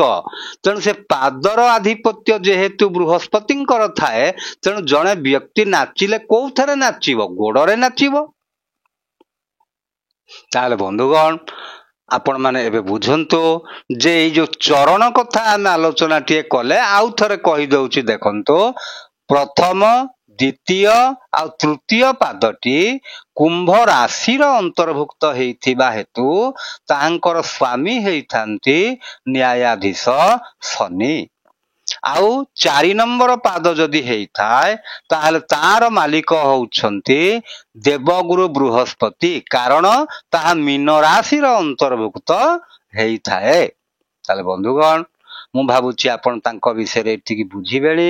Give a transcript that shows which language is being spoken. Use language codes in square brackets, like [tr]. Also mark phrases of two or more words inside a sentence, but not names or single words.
[or] ତେଣୁ ସେ ପାଦର ଆଧିପତ୍ୟ ଯେହେତୁ ବୃହସ୍ପତିଙ୍କର ଥାଏ, ତେଣୁ ଜଣେ ବ୍ୟକ୍ତି ନାଚିଲେ କଉଠାରେ ନାଚିବ ଗୋଡ଼ରେ ନାଚିବ। ତା'ହେଲେ ବନ୍ଧୁଗଣ, ଆପଣ ମାନେ ଏବେ ବୁଝନ୍ତୁ ଯେ ଏଇ ଯୋ ଚରଣ କଥା ଆମେ ଆଲୋଚନା ଟିଏ କଲେ ଆଉ ଥରେ କହି ଦଉଛି ଦେଖନ୍ତୁ। ପ୍ରଥମ ଦ୍ୱିତୀୟ ଆ ତୃତୀୟ ପାଦଟି କୁମ୍ଭ ରାଶିର ଅନ୍ତର୍ଭୁକ୍ତ ହେଇଥିବା ହେତୁ ତାଙ୍କର ସ୍ୱାମୀ ହେଇଥାନ୍ତି ନ୍ୟାୟାଧୀଶ ଶନି। ଆଉ 4 ନମ୍ବର ପାଦ ଯଦି ହେଇଥାଏ ତାହେଲେ ତାର ମାଲିକ ହଉଛନ୍ତି ଦେବଗୁରୁ ବୃହସ୍ପତି, କାରଣ ତାହା ମୀନ ରାଶିର ଅନ୍ତର୍ଭୁକ୍ତ ହେଇଥାଏ। ତାହେଲେ ବନ୍ଧୁଗଣ, ମୁଁ ଭାବୁଛି ଆପଣ ତାଙ୍କ ବିଷୟରେ ଏତିକି ବୁଝିବେଣି।